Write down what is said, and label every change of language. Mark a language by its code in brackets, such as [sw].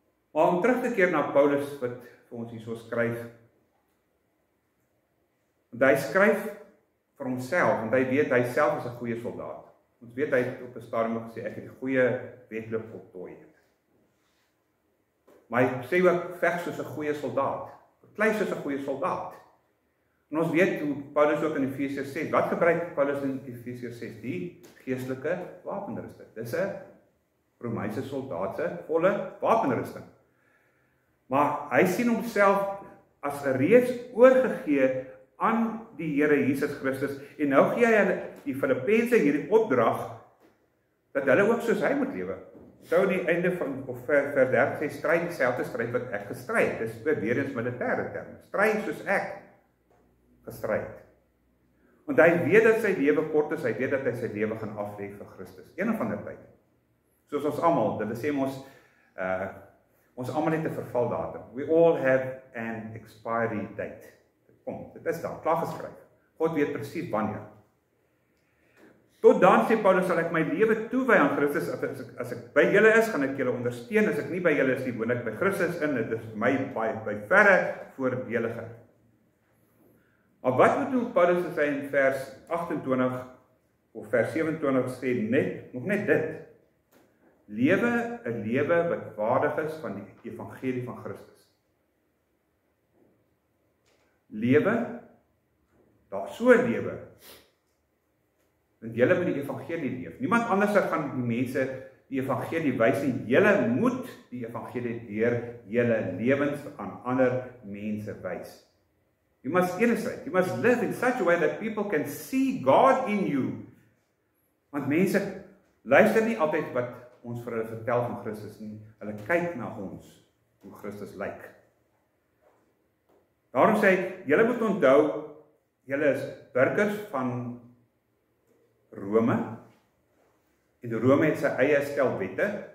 [af] Maar om terug te keer na Paulus, wat vir ons hier so skryf, want hy skryf vir homself, want hy weet hy self is 'n goeie soldaat. Ons weet hy het op 'n stadium gesê, ek het 'n goeie wedloop voltooi. Maar hy sê ook, veg soos 'n goeie soldaat, klei soos 'n goeie soldaat. En ons weet hoe Paulus ook in Efesiërs 6, wat gebruik Paulus in Efesiërs 6? Die geestelike wapenrusting. Dis 'n Romeinse soldaat se volle wapenrusting. Maar hy sien homself as 'n reeds oorgegee aan die Here Jesus Christus, en nou gee hy hulle, die Filippense, hierdie opdrag, dat hulle ook soos hy moet lewe. Sou aan die einde van, of vers 30 sê, stryd dieselfde stryd wat ek gestry het, dis weer eens militêre terme, stry soos ek gestry het. Want hy weet dat sy lewe kort is, hy weet dat hy sy lewe gaan aflê vir Christus, een of ander tyd. Soos ons almal, dit sê ons almal het 'n vervaldatum. [en] We all have an expiry date. [af] Dit is daar, klaar geskryf. God weet presies wanneer. Tot dan, sê Paulus, sal ek my lewe toewy aan Christus, as ek by julle is, gaan ek julle ondersteun, as ek nie by julle is nie, woon ek by Christus in, dit is vir my by verre voordeliger. Maar wat bedoel Paulus as hy in vers 28 of vers 27 sê, nog net dit, lewe 'n lewe wat waardig is van die evangelie van Christus. Lewe, daar so lewe, want julle moet die evangelie leef. Niemand anders gaan die mense die evangelie wys nie. Julle moet die evangelie deur julle lewens aan ander mense wys. [en] You must illustrate, you must live in such a way that people can see God in you. [af] Want mense luister nie altyd wat ons vir hulle vertel van Christus nie. Hulle kyk na ons, hoe Christus lyk. Daarom sê hy, julle moet onthou, julle is burgers van Rome, en Rome het sy eie stel wette.